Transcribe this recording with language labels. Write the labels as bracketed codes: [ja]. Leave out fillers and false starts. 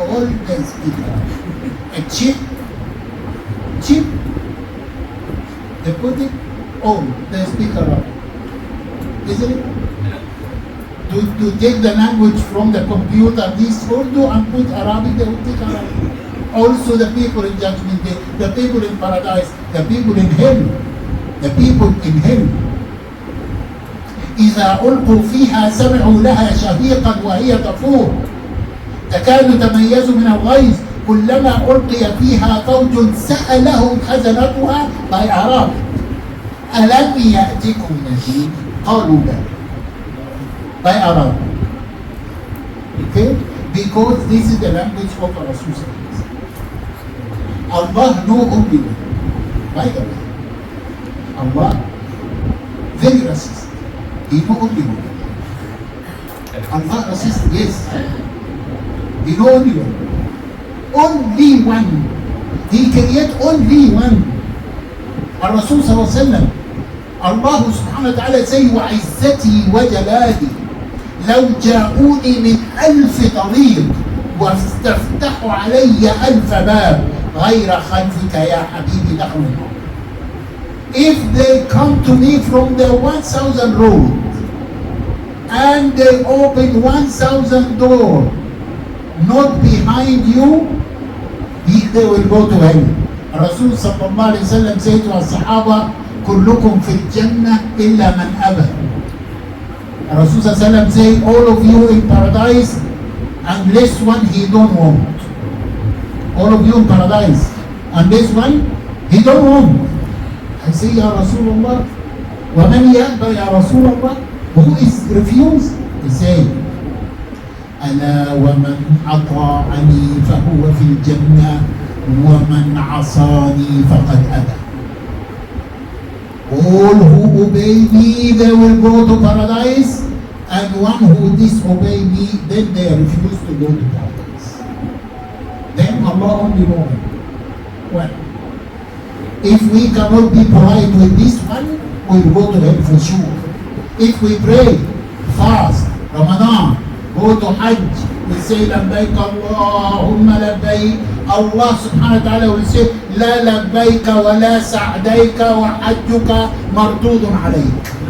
[en] All they speak Arabic. A chip, they put it, all they speak Arabic. Isn't it? To take the language from the computer, this Urdu, and put Arabic, they will take Arabic. Also the people in Judgment Day, the people in paradise, the people in hell, the people in hell. [ar] إذا ألقوا فيها سمعوا لها شهيقا وهي تفور تكاد تميز من الغيظ كلما ألقي فيها فوج سألهم خزنتها [en] by Arab [ar] ألم يأتكم نذير قالوا بلى by Arab. [en] Okay? Because this is the language of Rasul. Allah know only one. By the way, Allah very racist. He know only one. Allah racist, yes. He know only one. Only one. He create only one. [ar] الرسول صلى الله عليه وسلم الله سبحانه وتعالى [en] say [ar] وعزتي وجلالي لو جاءوني من 1000 طريق واستفتحوا علي 1000 باب غير خلفك يا حبيبي دخلوا النار. [en] If they come to me from the 1000 road and they open 1000 door, not behind you, they will go to hell. [ar] الرسول صلى الله عليه وسلم [en] said to [ar] الصحابة كلكم في الجنة إلا من أبى. الرسول صلى الله عليه وسلم [en] say all of you in paradise unless one he don't want. All of you in paradise unless one he don't want. I say [ar] يا رسول الله ومن يأبى يا رسول الله? [en] Who is refused? He say [ar] ألا ومن أطاعني فهو في الجنة ومن عصاني فقد أبى. [en] All who obey me, they will go to paradise, and one who disobey me, then they refuse to go to paradise. Then Allah only knows. Well, if we cannot be polite with this one, we'll go to hell for sure. If we pray, fast, Ramadan, go to Hajj, we say [ar] لبيك اللهم لبيك. Allah subhanahu wa ta'ala [en] will say [ar] لا لبيك ولا سعديك وحجك مردود عليك.